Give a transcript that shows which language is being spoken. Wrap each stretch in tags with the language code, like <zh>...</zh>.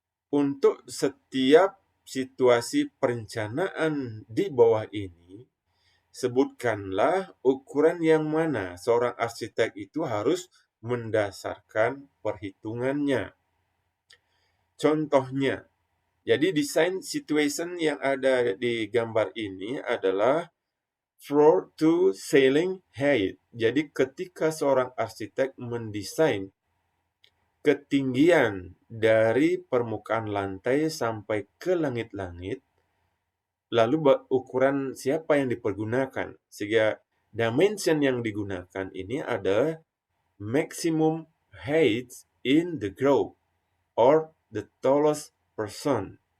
<id>Untuk setiap situasi perencanaan di bawah ini, sebutkanlah ukuran yang mana seorang arsitek itu harus mendasarkan perhitungannya. Contohnya, jadi desain situation yang ada di gambar ini adalah</id> <en>floor to ceiling height.</en> <id>Jadi ketika seorang arsitek mendesain ketinggian dari permukaan lantai sampai ke langit-langit, lalu ukuran siapa yang dipergunakan? Sehingga dimension yang digunakan ini adalah</id> <en>maximum height in the group or the tallest person.</en>